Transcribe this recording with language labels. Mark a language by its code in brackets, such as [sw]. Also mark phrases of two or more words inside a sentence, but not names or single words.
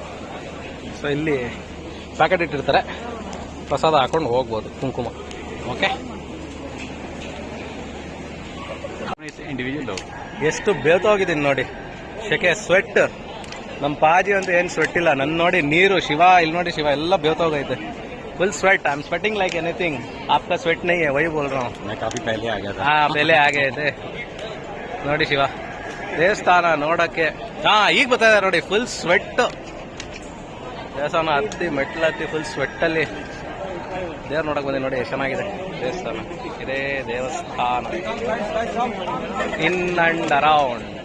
[kn] ಸೊ ಇಲ್ಲಿ ಪ್ಯಾಕೆಟ್ ಇಟ್ಟಿರ್ತಾರೆ, ಪ್ರಸಾದ ಹಾಕೊಂಡು ಹೋಗ್ಬೋದು, ಕುಂಕುಮ. ಓಕೆ, ಇಂಡಿವಿಜುವಲ್ ಎಷ್ಟು ಬೇತೋಗಿದ್ದೀನಿ ನೋಡಿ, ಶೆಕೆ ಸ್ವೆಟ್. ನಮ್ಮ ಪಾಜಿ ಅಂತ ಏನು ಸ್ವೆಟ್ ಇಲ್ಲ, ನನ್ನ ನೋಡಿ ನೀರು ಶಿವ, ಇಲ್ಲಿ ನೋಡಿ ಶಿವ ಎಲ್ಲ ಬೇತೋಗೈತೆ, [en] full sweat. I am sweating like anything. [hi] आपका स्वेट नहीं है, वही बोल रहा हूँ. मैं काफी पहले आ गया था. हाँ, पहले आ गए थे. [kn] ನೋಡಿ ಶಿವ ದೇವಸ್ಥಾನ ನೋಡಕ್ಕೆ. ಈಗ ಬರ್ತಾ ಇದೆ ನೋಡಿ, [en] full sweat. [kn] ದೇವಸ್ಥಾನ ಹತ್ತಿ ಮೆಟ್ಲು ಹತ್ತಿ [en] full sweat [kn] ಅಲ್ಲಿ ದೇವ್ರ ನೋಡಕ್ ಬಂದಿ ನೋಡಿ, ಎಷ್ಟು ಚೆನ್ನಾಗಿದೆ ದೇವಸ್ಥಾನ. ಇದೇ ದೇವಸ್ಥಾನ [en] in and around.